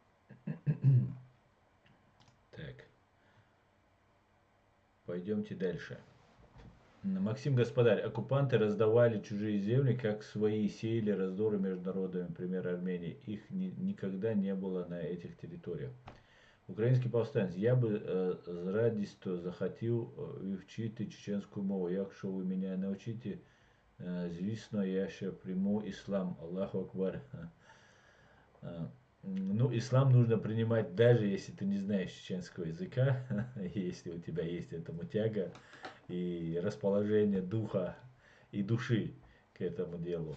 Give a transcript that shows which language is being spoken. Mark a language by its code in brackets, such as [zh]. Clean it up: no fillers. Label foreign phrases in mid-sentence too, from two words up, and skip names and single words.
[ru] Так, пойдемте дальше. Максим Господарь, оккупанты раздавали чужие земли, как свои, сеяли раздоры между народами, например, Армении. Их никогда не было на этих территориях. [uk] Український повстанець, я би з радістю захотів вивчити чеченську мову. Якщо ви мене навчите, звісно, я ще приму ислам. [ar] الله أكبر. [ru] Ну, ислам нужно принимать, даже если ты не знаешь чеченского языка, если у тебя есть этому тяга и расположение духа и души к этому делу.